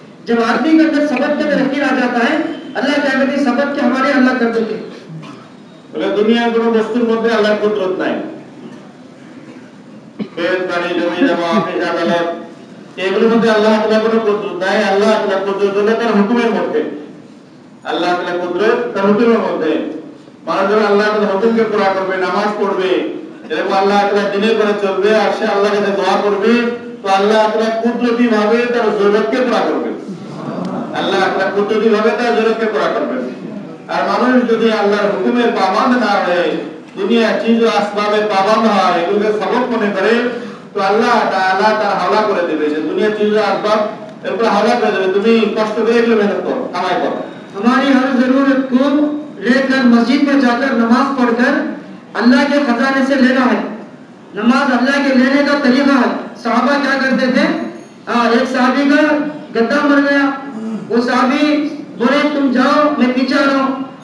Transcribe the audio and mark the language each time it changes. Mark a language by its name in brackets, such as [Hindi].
[Hindi] जब आदमी के अंदर सबब के अंदर यकीन आ जाता है, अल्लाह क्या करते हैं? सबब के हमारे अल्लाह कर देते हैं। [Bangla] বলে দুনিয়ার কোনো বস্তুর মধ্যে আল্লাহর কুদরত নাই। পেট, পানি, জমি জমা, অফিস, আদালত এগুলোর মধ্যে আল্লাহ তাআলার কোনো কুদরত নাই। আল্লাহ তাআলার কুদরত হলো তার হুকুমের মধ্যে। আল্লাহ তাআলার কুদরত তার হুকুমের মধ্যে। মানুষ যখন আল্লাহ তাআলার হুকুমকে পুরা করবে, নামাজ পড়বে, এরকম আল্লাহ তাআলার দিনের পরে চলবে আর সে আল্লাহর কাছে দোয়া করবে, তো আল্লাহ তাআলা কুদরতি ভাবে তার জরুরতকে পুরা করবে। আল্লাহ তাআলা কুদরতি ভাবে তার জরুরতকে পুরা করবে। আর মানুষ যদি আল্লাহর হুকুমের পাবন্দ না হয়, দুনিয়া চিজ ও আসবাবের পাবন্দ হয়, এগুলোকে সবক মনে করে, তো আল্লাহ তাআলা তার হাওলা করে দেবে যে দুনিয়া চিজ ও আসবাব এরপর হাওলা করে দেবে, তুমি কষ্ট করে এগুলো মেহনত করো, কামাই করো। [Hindi] हमारी हर जरूरत को लेकर मस्जिद में जाकर नमाज पढ़कर अल्लाह के खजाने से लेना है। नमाज अल्लाह के लेने का तरीका है। सहाबा क्या करते थे? एक सहाबी का गद्दा मर गया, वो सहाबी बोले तुम जाओ मैं पीछे आ रहा हूँ।